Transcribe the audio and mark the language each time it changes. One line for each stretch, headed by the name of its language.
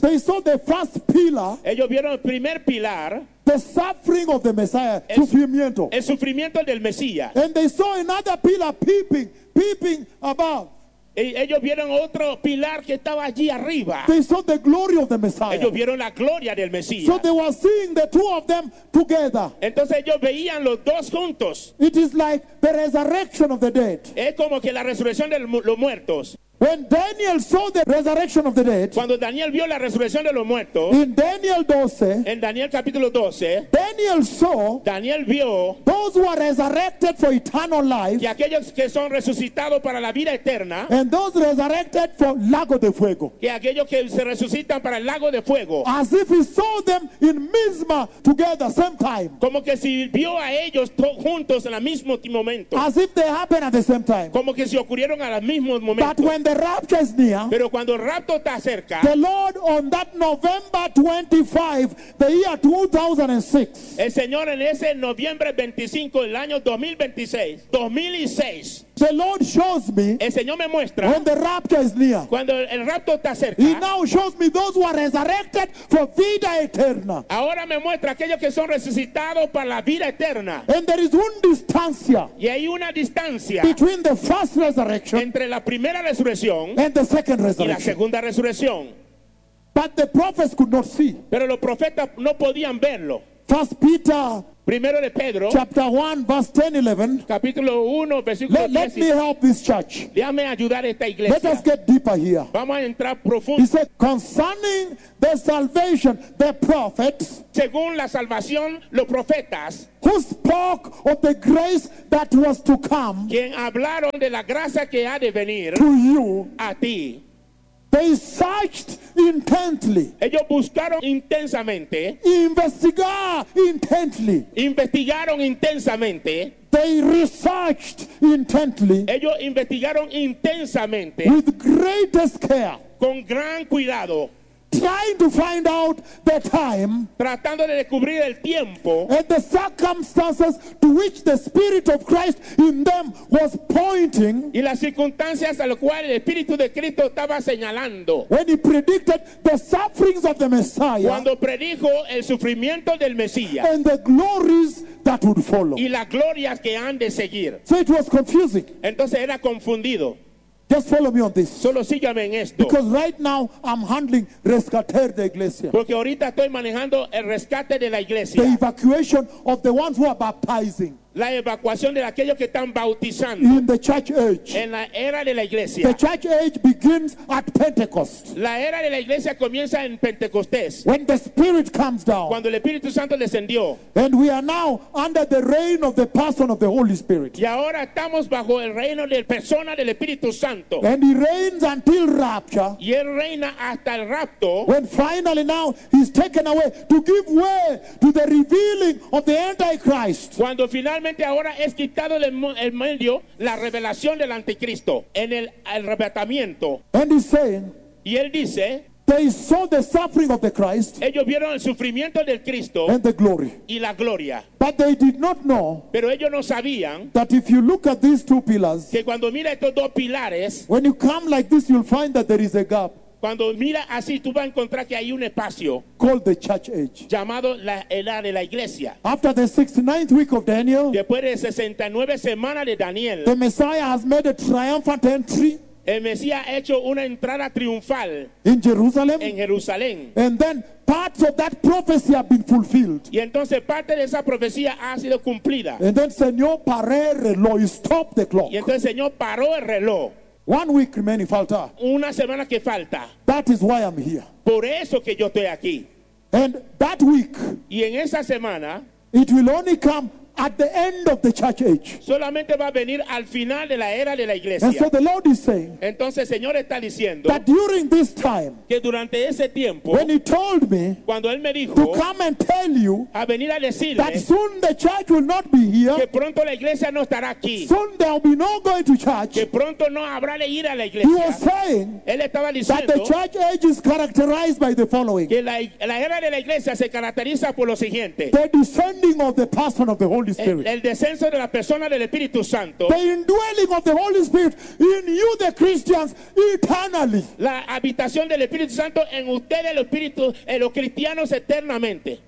English: They saw the first pillar.
Spanish: Ellos vieron el primer pilar.
English: The suffering of the Messiah,
Spanish: sufrimiento. El sufrimiento del Mesías.
English: And they saw another pillar peeping above.
Spanish: Ellos vieron otro pilar que estaba allí arriba.
English: They saw the glory of the Messiah.
Spanish: Ellos vieron la gloria del Mesías.
English: So they were seeing the two of them together.
Spanish: Entonces ellos veían los dos juntos.
English: It is like the resurrection of the dead.
Spanish: Es como que la resurrección de los muertos.
English: When Daniel saw the resurrection of the dead,
Spanish: cuando Daniel vio la resurrección de los muertos,
English: in Daniel 12,
Spanish: en Daniel capítulo 12,
English: Daniel saw,
Spanish: Daniel vio,
English: those who are resurrected for eternal life,
Spanish: y aquellos que son resucitados para la vida eterna,
English: and those resurrected for
Spanish: lago de fuego, y aquellos que se resucitan para el lago de fuego,
English: as if he saw them in
Spanish: misma
English: together, same time,
Spanish: como que si vio a ellos juntos en el mismo momento,
English: as if they happened at the same time,
Spanish: como que si ocurrieron al mismo momento.
English: When the rapture is near,
Spanish: pero cuando el rapto está cerca,
English: the Lord on that November 25, the year 2006,
Spanish: el Señor en ese noviembre 25, el año 2026,
English: The Lord shows me,
Spanish: el Señor me muestra,
English: when the rapture is near.
Spanish: Cuando el rapto está cerca.
English: He now shows me those who are resurrected for
Spanish: vida eterna. Ahora me muestra aquellos que son resucitados para la vida eterna.
English: And there is one
Spanish: distancia. Y hay una distancia
English: between the first resurrection
Spanish: entre la primera resurrección
English: and the second resurrection.
Spanish: Y la segunda resurrección.
English: But the prophets could not see.
Spanish: Pero los profetas no podían verlo.
English: First Peter.
Spanish: Primero de Pedro,
English: chapter 1, verse 10, 11.
Spanish: Capítulo 1, versículo 10.
English: Let me help this church.
Spanish: Déjame ayudar esta iglesia.
English: Let us get deeper here.
Spanish: Vamos a entrar profundo.
English: He said, concerning the salvation, the prophets.
Spanish: Según la salvación, los profetas.
English: Who spoke of the grace that was to come.
Spanish: Quien hablaron de la gracia que ha de venir.
English: To you.
Spanish: A ti.
English: They searched intently.
Spanish: Ellos buscaron intensamente. Investigar
English: intently.
Spanish: Investigaron intensamente.
English: They researched intently.
Spanish: Ellos investigaron intensamente.
English: With greatest care.
Spanish: Con gran cuidado.
English: Trying to find out the time.
Spanish: Tratando de descubrir el tiempo.
English: And the circumstances to which the Spirit of Christ in them was pointing.
Spanish: Y las circunstancias a las cuales el Espíritu de Cristo estaba señalando.
English: When he predicted the sufferings of the Messiah.
Spanish: Cuando predijo el sufrimiento del Mesías.
English: And the glories that would follow.
Spanish: Y las glorias que han de seguir.
English: So it was confusing.
Spanish: Entonces era confundido.
English: Just follow me on this.
Spanish: Solo sígueme en esto.
English: Because right now I'm handling
Spanish: rescate de iglesia. Porque ahorita estoy manejando el rescate de la iglesia.
English: The evacuation of the ones who are baptizing.
Spanish: La evacuación de aquellos que están bautizando.
English: In the church age.
Spanish: En la era de la iglesia.
English: The church age begins at Pentecost.
Spanish: La era de la iglesia comienza en Pentecostés.
English: When the Spirit comes down.
Spanish: Cuando el Espíritu Santo descendió.
English: And we are now under the reign of the person of the Holy Spirit.
Spanish: Y ahora estamos bajo el reino de la persona del Espíritu Santo.
English: And he reigns until rapture.
Spanish: Y él reina hasta el rapto.
English: When finally now he's taken away to give way to the revealing of the Antichrist.
Spanish: Cuando finalmente ahora es quitado el medio la revelación del anticristo en el arrebatamiento.
English: And he's saying,
Spanish: y él dice,
English: they saw the suffering of the Christ,
Spanish: ellos vieron el sufrimiento del Cristo
English: and the glory.
Spanish: Y la gloria.
English: But they did not know,
Spanish: pero ellos no sabían,
English: that if you look at these two pillars,
Spanish: que cuando mira estos dos pilares,
English: when you come like this, you'll find that there is a gap.
Spanish: Cuando mira así, tú vas a encontrar que hay un espacio
English: called the church age.
Spanish: Llamado la era de la iglesia.
English: After the 69th week of Daniel,
Spanish: después de 69 semanas de Daniel,
English: the Messiah has made a triumphant entry.
Spanish: El Mesías ha hecho una entrada triunfal
English: in Jerusalem,
Spanish: en Jerusalén.
English: And then parts of that prophecy have been fulfilled.
Spanish: Y entonces parte de esa profecía ha sido cumplida.
English: And then
Spanish: Señor paró el reloj,
English: he stopped the clock.
Spanish: Y entonces Señor paró el reloj.
English: 1 week remaining,
Spanish: falta. Una semana que falta.
English: That is why I'm here.
Spanish: Por eso que yo estoy aquí.
English: And that week.
Spanish: Y en esa semana.
English: It will only come at the end of the church age.
Spanish: Solamente va a venir al final de la era de la iglesia.
English: And so the Lord is saying.
Spanish: Entonces el Señor está diciendo.
English: That during this time.
Spanish: Que durante ese tiempo.
English: When he told me.
Spanish: Cuando él me dijo.
English: To come and tell you.
Spanish: A venir a decirle.
English: That soon the church will not be here.
Spanish: Que pronto la iglesia no estará aquí.
English: Soon there will be no going to church.
Spanish: Que pronto no habrá de ir a la iglesia.
English: He was saying.
Spanish: Él estaba diciendo.
English: That the church age is characterized by the following.
Spanish: Que la era de la iglesia se caracteriza por lo siguiente.
English: The descending of the person of the Holy Spirit.
Spanish: El descenso de la persona del Espíritu Santo.
English: The indwelling of the Holy Spirit in you, the Christians, eternally.
Spanish: La habitación del Espíritu Santo en ustedes, los Espíritus, en los cristianos eternamente.